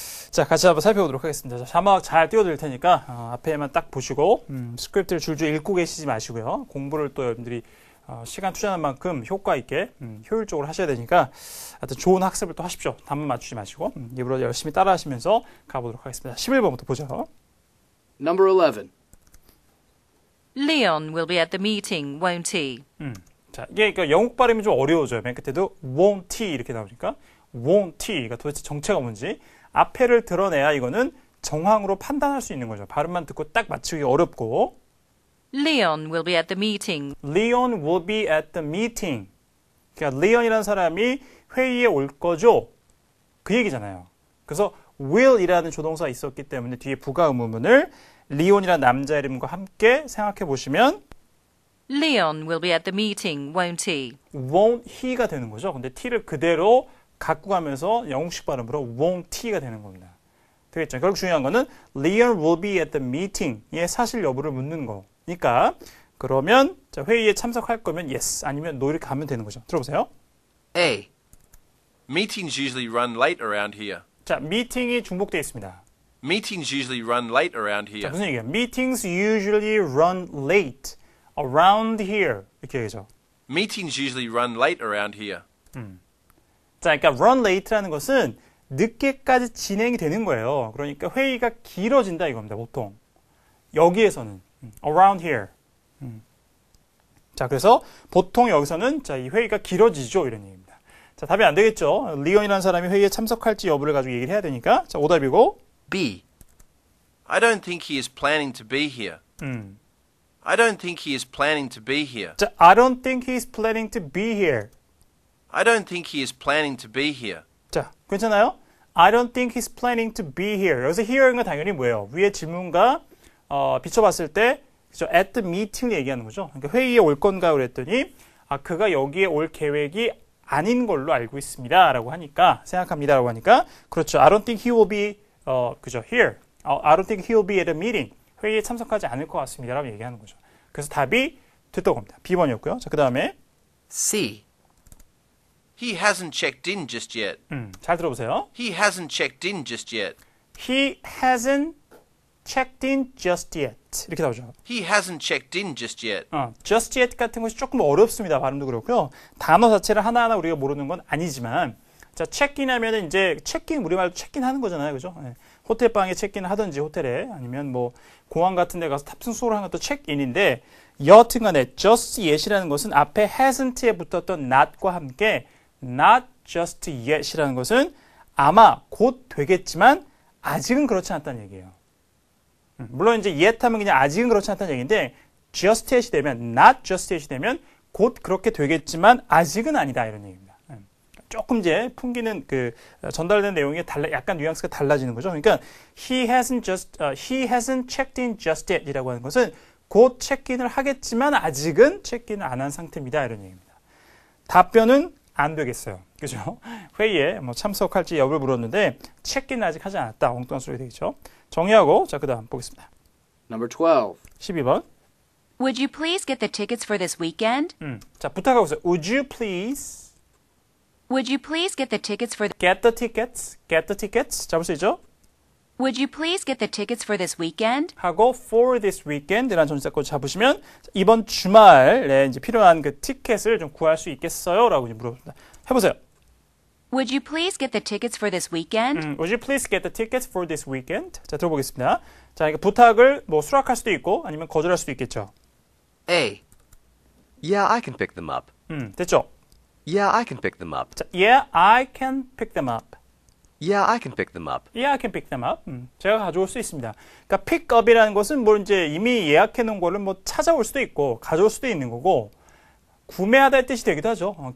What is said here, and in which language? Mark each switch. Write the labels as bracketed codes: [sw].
[ko] 자, 같이 한번 살펴보도록 하겠습니다. 자, 자막 잘 띄워드릴 테니까 앞에만 딱 보시고 스크립트를 줄줄 읽고 계시지 마시고요. 공부를 또 여러분들이 시간 투자하는 만큼 효과 있게 효율적으로 하셔야 되니까 하여튼 좋은 학습을 또 하십시오. 답만 맞추지 마시고 입으로 열심히 따라 하시면서 가보도록 하겠습니다. 11번부터 보죠. [en] Number 11. Leon will be at the meeting, won't he? [ko] 자, 이게 그러니까 영국 발음이 좀 어려워져요. 맨 끝에도 [en] won't he [ko] 이렇게 나오니까 won't he가 도대체 정체가 뭔지 앞에를 드러내야 이거는 정황으로 판단할 수 있는 거죠. 발음만 듣고 딱 맞추기 어렵고 [en] Leon will be at the meeting. Leon will be at the meeting. [ko] 그러니까 Leon이라는 사람이 회의에 올 거죠. 그 얘기잖아요. 그래서 will이라는 조동사가 있었기 때문에 뒤에 부가 의문문을 Leon이라는 남자 이름과 함께 생각해 보시면 [en] Leon will be at the meeting, won't he? won't he [ko] 가 되는 거죠. 근데 t를 그대로 갖고 가면서 영국식 발음으로 won't he가 되는 겁니다. 되겠죠? 결국 중요한 거는 [en] Leon will be at the meeting [ko] 의 사실 여부를 묻는 거니까 그러면 자, 회의에 참석할 거면 yes 아니면 no 이렇게 가면 되는 거죠. 들어보세요. [en] A. Meetings usually run late around here. [ko] 자, 미팅이 중복되어 있습니다. [en] Meetings usually run late around [ko] 자, [en] here. [ko] 무슨 얘기예요? [en] Meetings usually run late around here [ko] 이렇게 얘기죠. [en] Meetings usually run late around here. [ko] 자, 그러니까 run late라는 것은 늦게까지 진행이 되는 거예요. 그러니까 회의가 길어진다 이겁니다. 보통 여기에서는 [en] around here. [ko] 자, 그래서 보통 여기서는 자, 이 회의가 길어지죠 이런 얘기입니다. 자, 답이 안 되겠죠. 리언이라는 사람이 회의에 참석할지 여부를 가지고 얘기를 해야 되니까 자, 오답이고 [en] B. I don't think he is planning to be here. I don't think he is planning to be here. 자, I don't think he's planning to be here. I don't think he is planning to be here. [ko] 자, 괜찮아요? [en] I don't think he's planning to be here. [ko] 여기서 here는 당연히 뭐예요? 위에 질문과 비춰봤을 때 그죠? At the meeting을 얘기하는 거죠. 그러니까 회의에 올 건가 그랬더니 그가 여기에 올 계획이 아닌 걸로 알고 있습니다. 라고 하니까 생각합니다. 라고 하니까 그렇죠. [en] I don't think he will be [ko] 그죠? [en] Here. I don't think he will be at a meeting. [ko] 회의에 참석하지 않을 것 같습니다. 라고 얘기하는 거죠. 그래서 답이 됐던 겁니다. B번이었고요. 자, 그 다음에 [en] C. He hasn't checked in just yet. [ko] 잘 들어보세요. [en] He hasn't checked in just yet. He hasn't checked in just yet. [ko] 이렇게 나오죠. [en] He hasn't checked in just yet. just yet [ko] 같은 것이 조금 어렵습니다. 발음도 그렇고요. 단어 자체를 하나하나 우리가 모르는 건 아니지만 자, 체크인 하면은 이제 체크인 우리말로 체크인 하는 거잖아요. 그죠? 네. 호텔방에 체크인을 하든지 호텔에 아니면 뭐 공항 같은 데 가서 탑승수를 하는 것도 체크인인데 여하튼 간에 just yet이라는 것은 앞에 hasn't에 붙었던 not과 함께 [en] not just yet [ko] 이라는 것은 아마 곧 되겠지만 아직은 그렇지 않다는 얘기예요. 물론 이제 yet 하면 그냥 아직은 그렇지 않다는 얘기인데 just yet이 되면 [en] not just yet [ko] 이 되면 곧 그렇게 되겠지만 아직은 아니다 이런 얘기입니다. 조금 이제 풍기는 그 전달된 내용이 약간 뉘앙스가 달라지는 거죠. 그러니까 [en] he hasn't checked in just yet이라고 [ko] 하는 것은 곧 체크인을 하겠지만 아직은 체크인을 안 한 상태입니다 이런 얘기입니다. 답변은 안 되겠어요. 그죠? 회의에 뭐 참석할지 여부를 물었는데 체크인 아직 하지 않았다. 엉뚱한 소리 되겠죠. 정리하고 자 그다음 보겠습니다. [en] Number 12. [ko] 12번. [en] Would you please get the tickets for this weekend? [ko] 자 부탁하고 있어요. [en] Would you please Would you please get the tickets for get the tickets? Get the tickets. [ko] 잡을 수 있죠? [en] Would you please get the tickets for this weekend? [ko] 하고 [en] for this weekend라는 [ko] 전치사까지 잡으시면 이번 주말에 이제 필요한 그 티켓을 좀 구할 수 있겠어요? 라고 이제 물어봅니다. 해보세요. [en] Would you please get the tickets for this weekend? Would you please get the tickets for this weekend? [ko] 자, 들어보겠습니다. 자, 그러니까 부탁을 뭐 수락할 수도 있고 아니면 거절할 수도 있겠죠. [en] A. Yeah, I can pick them up. [ko] 됐죠? [en] Yeah, I can pick them up. 자, yeah, I can pick them up. Yeah, I can pick them up. Yeah, I can pick them up. [ko] 제가 가져올 수 있습니다. 그러니까 pick up이라는 것은 뭐 이제 이미 예약해 놓은 거를 뭐 찾아올 수도 있고 가져올 수도 있는 거고 구매하다의 뜻이 되기도 하죠.